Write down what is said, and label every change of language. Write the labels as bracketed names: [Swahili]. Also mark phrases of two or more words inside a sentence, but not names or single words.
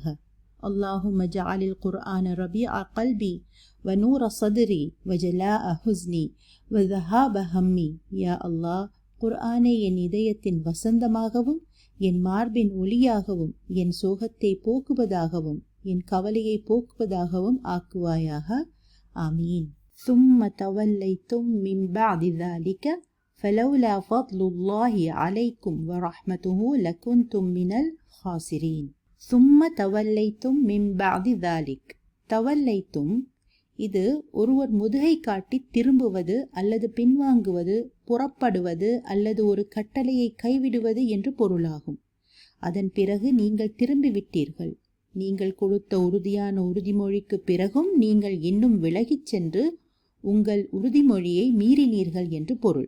[Arabic] اللهم اجعل القرآن ربيع قلبي ونور صدري وجلاء حزني وذهاب همي. [Tamil] யா அல்லாஹ், குர்ஆனை என் இதயத்தின் வசந்தமாகவும் என் மார்பின் ஒளியாகவும் என் சோகத்தை போக்குவதாகவும் என் கவலையை போக்குவதாகவும் ஆக்குவாயாக. ஆமீன். [Arabic] ثم توليتم من بعد ذلك فلولا فضل الله عليكم ورحمته لكنتم من الخاسرين. ثم توليتم من بعد ذلك. [Tamil] توليتم இது ஒருவர் முதுகை காட்டி திரும்புவது அல்லது பின்வாங்குவது, புறப்படுவது அல்லது ஒரு கட்டளையை கைவிடுவது என்று பொருளாகும். அதன் பிறகு நீங்கள் திரும்பிவிட்டீர்கள். நீங்கள் கொடுத்த உறுதியான உறுதிமொழிக்கு பிறகும் நீங்கள் இன்னும் விலகிச் சென்று உங்கள் உறுதிமொழியை மீறினீர்கள் என்று பொருள்.